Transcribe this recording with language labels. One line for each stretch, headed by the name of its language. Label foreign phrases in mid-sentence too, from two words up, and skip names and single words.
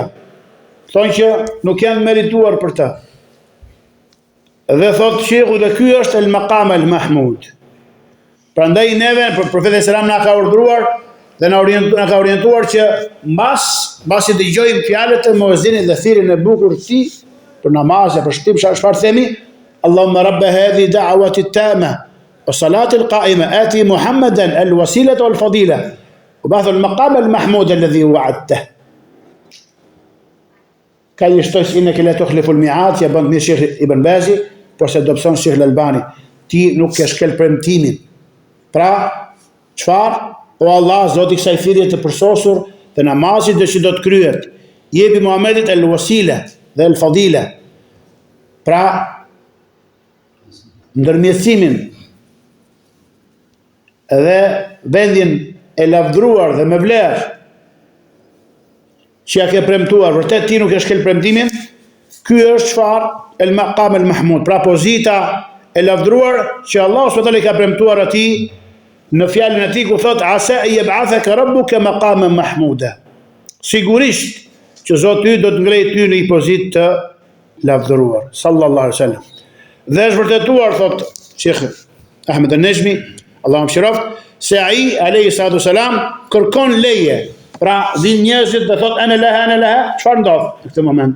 Albanian: Thonë që nuk janë merituar për të. Dhe thotë shehu dhe ky është
Arabic: المقام المحمود.
Albanian: Prandaj neve profeti selam na ka urdhëruar dhe na ka orientuar që mbasi dëgjojmë fjalët e muezinit dhe thirrjen e bukur të tij për namaz, për shtim, çfarë themi?
Arabic: اللهم رب هذه الدعوة التامة والصلاة القائمة آت محمدا الوسيلة والفضيلة وابعثه المقام المحمود الذي وعدته.
Albanian: Ka një shtoj
Arabic: إنك لا تخلف الميعاد,
Albanian: ja bën mirë Sheikh Ibn Bazi, por se do pëson Sheikh Al-Albani. Ti nuk ke shkel premtimin. Pra, çfarë? O Allah, Zoti i kësaj thirrje të përsosur dhe namazit që do të kryhet, jepi Muhamedit al-wasila dhe al-fadila. Pra, ndërmjetësimin dhe vendin e lavdruar dhe me vlerë që ja ke premtuar, vërtet ti nuk e shkel premtimin, ky është çfarë?
Arabic: المقام المحمود,
Albanian: pra pozita e lavdruar që Allahu
Arabic: سبحانه وتعالى
Albanian: ka premtuar atij në fjalën e tij ku thot
Arabic: عسى يبعثك ربك مقاما محمودا.
Albanian: Sigurisht që Zoti do të ngrejë ty në një pozitë të lavdëruar,
Arabic: صلى الله عليه وسلم.
Albanian: Dhe është vërtetuar, thot Sheikh Ahmed al-Nejmi, Allahu mëshiroft, se ai
Arabic: عليه الصلاة والسلام
Albanian: kërkon leje. Pra, din njerëzit dhe thot
Arabic: أنا لها,
Albanian: çfarë ndodh në këtë moment?